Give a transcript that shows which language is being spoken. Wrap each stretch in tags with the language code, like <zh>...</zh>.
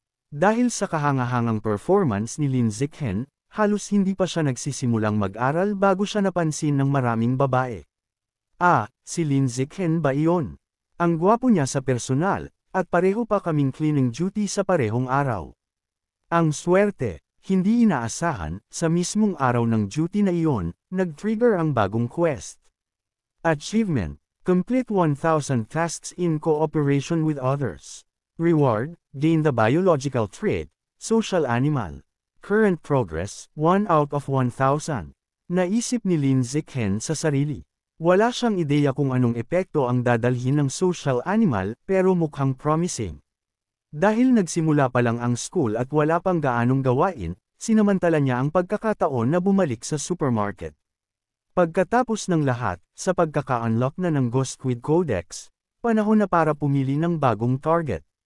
<tl>Dahil sa kahangahangang performance ni Lin Zichen, halos hindi pa siya nagsisimulang mag-aral bago siya napansin ng maraming babae. Si Lin Zichen ba iyon? Ang gwapo niya sa personal, at pareho pa kaming cleaning duty sa parehong araw. Ang swerte, hindi inaasahan, sa mismong araw ng duty na iyon, nag-trigger ang bagong quest.</tl> <en>Achievement, complete 1,000 tasks in cooperation with others. Reward, gain the biological trait, social animal. Current progress, 1 out of 1,000.</en> <tl>Naisip ni Lin Zichen sa sarili. Wala siyang ideya kung anong epekto ang dadalhin ng social animal, pero mukhang promising. Dahil nagsimula pa lang ang school at wala pang gaanong gawain, sinamantala niya ang pagkakataon na bumalik sa supermarket. Pagkatapos ng lahat, sa pagkaka-unlock na ng Ghost Squid Codex, panahon na para pumili ng bagong target.</tl>